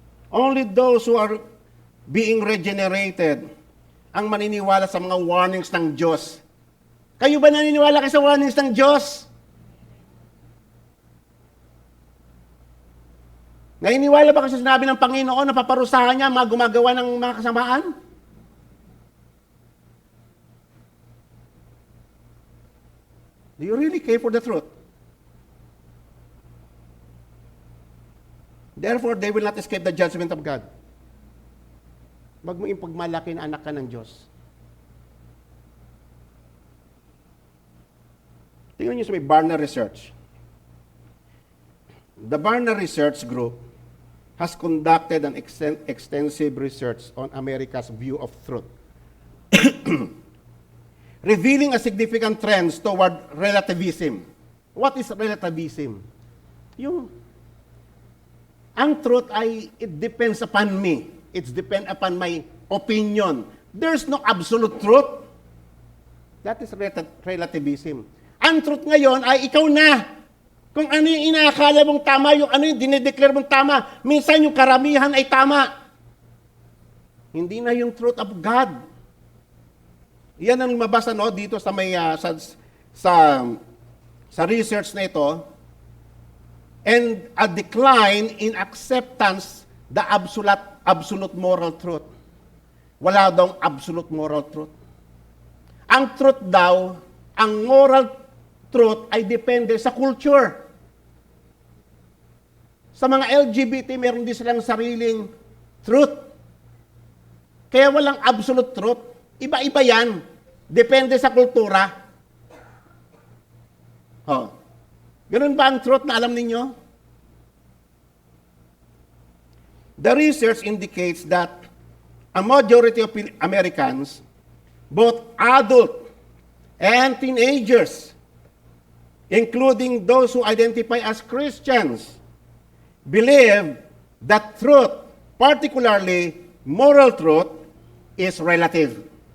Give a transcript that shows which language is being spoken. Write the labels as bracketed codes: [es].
[en] Only those who are being regenerated [tl] ang maniniwala sa mga warnings ng Diyos. Kayo ba naniniwala kayo sa warnings ng Diyos? Naniniwala ba kasi sinabi ng Panginoon na paparusahan niya mga gumagawa ng mga kasamaan? [en] Do you really care for the truth? Therefore, they will not escape the judgment of God. [tl] Wag mo ipagmalaki na anak ka ng Diyos. Tingnan niyo sa may Barna Research. [en] The Barna Research Group has conducted an extensive research on America's view of truth, revealing a significant trends toward relativism. What is relativism? [tl] Ang truth ay, [en] it depends upon me. It depends upon my opinion. There's no absolute truth. That is relativism. [tl] Ang truth ngayon ay ikaw na. Kung ano yung inaakala mong tama, yung ano yung dinideclare mong tama, minsan yung karamihan ay tama. Hindi na yung [en] truth of God. [tl] Yan ang mabasa dito sa may sa research na ito. [en] And a decline in acceptance the absolute moral truth. [tl] Wala daw absolute moral truth. Ang truth daw, ang moral truth ay depende sa culture. Sa mga LGBT, meron din silang sariling truth. Kaya walang absolute truth. Iba-iba yan. Depende sa kultura. Ganun ba ang truth na alam ninyo? [en] The research indicates that a majority of Americans, both adult and teenagers, including those who identify as Christians, believe that truth, particularly moral truth, is relative.